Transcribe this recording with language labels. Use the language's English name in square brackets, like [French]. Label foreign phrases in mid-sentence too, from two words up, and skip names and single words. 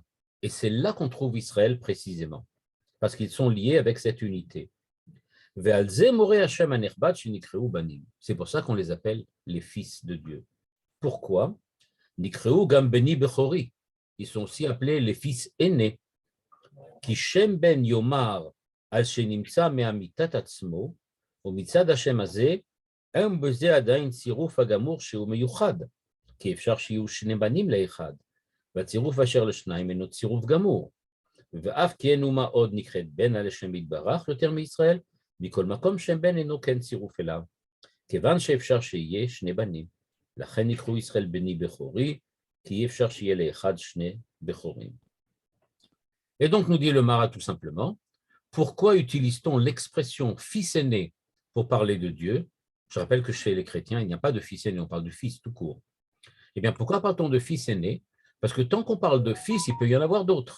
[French] Et c'est là qu'on trouve Israël précisément, parce qu'ils sont liés avec cette unité. C'est pour ça qu'on les appelle les fils de Dieu. Pourquoi? Ils sont aussi appelés les fils aînés. [Hebrew] כי שם בן יאמר על שנמצא מאמיתת עצמו, ומצד השם הזה, אין בזה עדיין צירוף הגמור שהוא מיוחד, כי אפשר שיהיו שני בנים לאחד, והצירוף אשר לשניים אינו צירוף גמור, ואף כי אין אומה עוד נקראת בן על השם יתברך יותר מישראל, מכל מקום שם בן אינו כן צירוף אליו, כיוון שאפשר שיהיה שני בנים, לכן יקראו ישראל בני בכורי, כי אי אפשר שיהיה לאחד שני בכורים. [French] Et donc, nous dit le Maharal tout simplement, pourquoi utilise-t-on l'expression fils aîné pour parler de Dieu? Je rappelle que chez les chrétiens, il n'y a pas de fils aîné, on parle de fils tout court. Eh bien, pourquoi parle-t-on de fils aîné? Parce que tant qu'on parle de fils, il peut y en avoir d'autres.